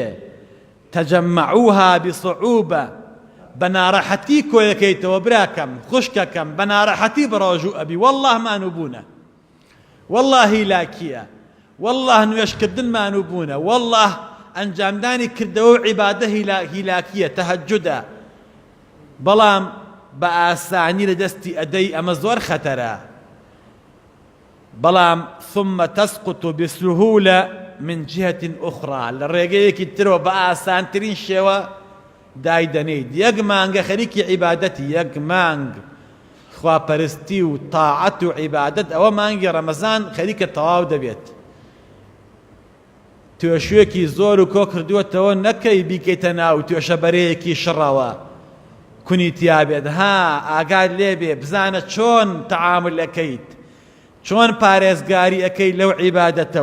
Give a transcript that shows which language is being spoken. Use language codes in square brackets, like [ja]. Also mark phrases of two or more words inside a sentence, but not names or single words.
[ar] تەجەمەعوها بصعوبە، [ckb] بە ناڕەحەتی کۆیەکەیتەوە براکەم خوشکەکەم، بە ناڕەحەتی بڕۆژوو ئەبی والله مانوو بوونە، والله هیلاکیە، والله نوێشکردنمان بوونە، والله ئەنجامدانی کردەوە و عیبادە هیلاکیە تەهەجودە، بەڵام بە ئاسانی لە دەستی ئەدەی، ئەمە زۆر خەتەرە. [ar] بەڵام ثم تسقط بسهولة من جهة أخرى، [ckb] لە ڕێگەیەکی ترەوە بە ئاسانترین شێوە دایدەنیت. یەک مانگە خەریکی عیبادەتی، یەک مانگ خواپەرستی و تاعەت و عیبادەت، ئەوە مانگی ڕەمەزان خەریکە تەواو دەبێت. توێشوێکی زۆر و کۆ کردووەتەوە نەکەی بیکەیتە ناو توێشەبەرەیەکی شڕەوە کونی تیابێت، ها ئاگاد لێبێ بزانە چۆن تەعامل ئەکەیت، چۆن پارێزگاری ئەەکەی لەو عیبادەتە.